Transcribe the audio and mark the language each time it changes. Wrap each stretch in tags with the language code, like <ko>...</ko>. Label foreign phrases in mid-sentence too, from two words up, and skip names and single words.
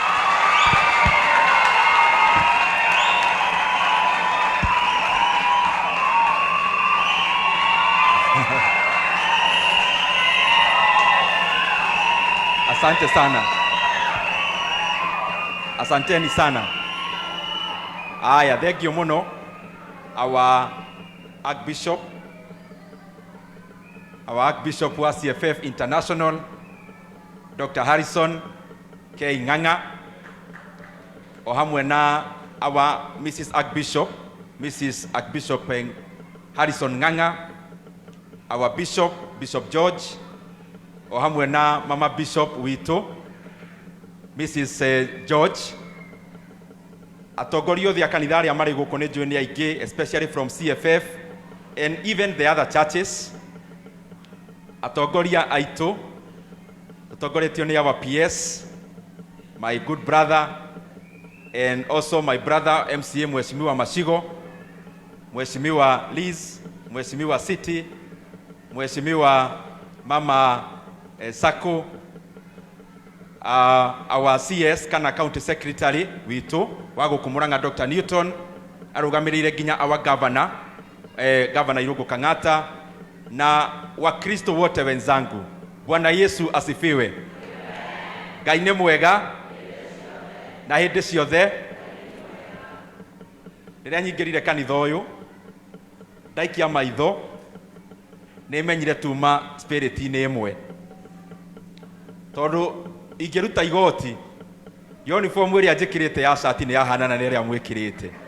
<sw>Asante sana. Asanteni sana. Aya,</sw> <en>thank you muno. Our Archbishop wa CFF International, Dr.</en> <ki>Harrison K. Nganga, o hamwe na</ki> <en>our Mrs.</en> <ki>Archbishop Harrison Nganga,</ki> <en>our Bishop George,</en> <ki>o hamwe na Mama Bishop wito Mrs. George, atongoria thia kanitha aria mari guku ni njui ni aingi,</ki> <en>especially from CFF and even the other churches.</en> <ki>Atongoria aitu atongoretio ni</ki> <en>our PS, my good brother and also my brother MCA</en> <ki>Mheshimiwa Mashigo, Mheshimiwa Liz, Mheshimiwa City, Mheshimiwa Mama Sako,</ki> <en>our CS</en> <ki>kana</ki> <en>county secretary</en> <ki>witu wago kumuranga Dr. Newton, arugamirire ginya</ki> <en>our governor governor</en> <ki>Irugo Kang'ata, na</ki> <sw>wakristo wote wenzangu. Bwana Yesu asifiwe.</sw> <ki>Ngai nĩ mwega na hĩndĩ ciothe. Rĩrĩa nyingĩrire kanitha ũyũ ndaikia maitho nĩ menyire tuma spirit-inĩ ĩmwe, tondũ ingĩruta igoti uniform ĩrĩa njĩkĩrĩte ya shati nĩ yahanana na ĩrĩa mwĩkĩrĩte.</ki>